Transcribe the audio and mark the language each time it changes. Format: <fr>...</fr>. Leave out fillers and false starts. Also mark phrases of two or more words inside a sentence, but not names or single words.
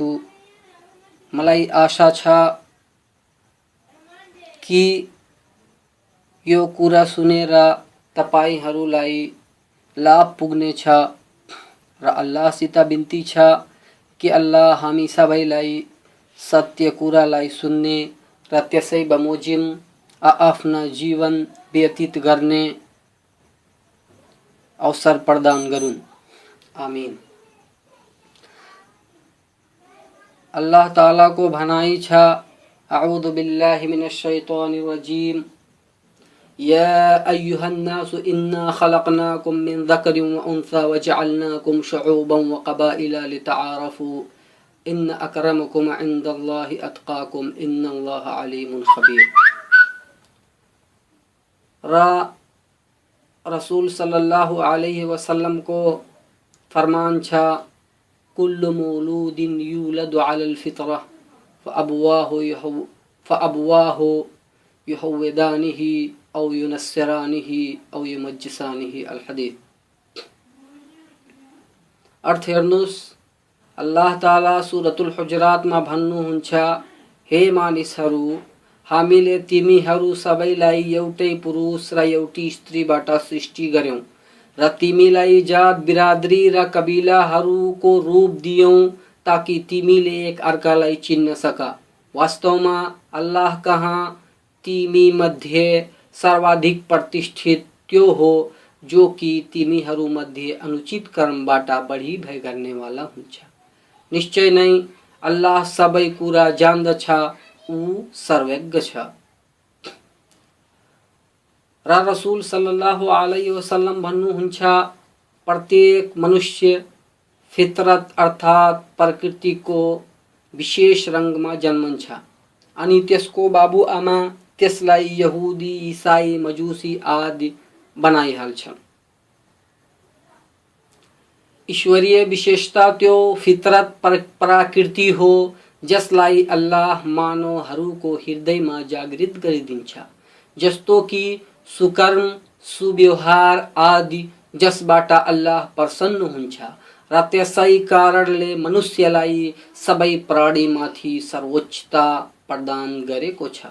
<ne>मलाई आशा छ कि यो कुरा सुनेर तपाईहरूलाई लाभ पुग्नेछ र अल्लाहसित बिन्ती छ कि अल्लाह हामी सबैलाई सत्य कुरालाई सुन्ने र त्यसै बमोजिम आफ्ना जीवन व्यतीत गर्ने अवसर प्रदान गरून्। आमीन। अल्लाह ताला को भनाई छ,</ne> <ar>أعوذ بالله من الشيطان الرجيم يا أيها الناس إنا خلقناكم من ذكر وأنثى وجعلناكم شعوبا وقبائل لتعارفوا إن أكرمكم عند الله أتقاكم إن الله عليم خبير.</ar> <ne>रसूल</ne> <ar>صلى الله عليه وسلم</ar> <ne>को फरमान छ,</ne> <ar>كل مولود يولد على الفطرة فأبواه يهودانه أو ينصرانه أو يمجسانه. الحديث.</ar> <ne>अर्थ हेर्नुस्, अल्लाह ताला सूरतुल हुजुरात मा भन्नुहुन्छ, हे मानिसहरू, हामीले तिमीहरू सबैलाई एउटै पुरुष र एउटी स्त्रीबाट सृष्टि गर्यौं र तिमीलाई जात, बिरादरी र कबिलाहरूको रूप दियौं ताकि तिमीले एक अर्कालाई चिन्न सका। वास्तवमा अल्लाह कहाँ तिमी मध्ये सर्वाधिक प्रतिष्ठित त्यो हो जो कि तिमीहरू मध्ये अनुचित कर्मबाट बढी भय गर्नेवाला हुन्छ। निश्चय नै अल्लाह सबै कुरा जान्दछ, ऊ सर्वज्ञ छ। र रसूल</ne> <ar>صلى الله عليه وسلم</ar> <ne>भन्नुहुन्छ, प्रत्येक मनुष्य फितरत अर्थात प्रकृतिको विशेष रंगमा जन्मन्छ अनि त्यसको बाबु आमा त्यसलाई यहुदी, ईसाई, मजुसी आदि बनाइहाल्छन्। ईश्वरीय विशेषता त्यो फितरत प्रकृति हो जसलाई अल्लाह मानवहरूको हृदयमा जागृत गरिदिन्छ, जस्तो कि सुकर्म, सुव्यवहार आदि जसबाट अल्लाह प्रसन्न हुन्छ र त्यसै कारणले मनुष्यलाई सबै प्राणीमाथि सर्वोच्चता प्रदान गरेको छ।</ne>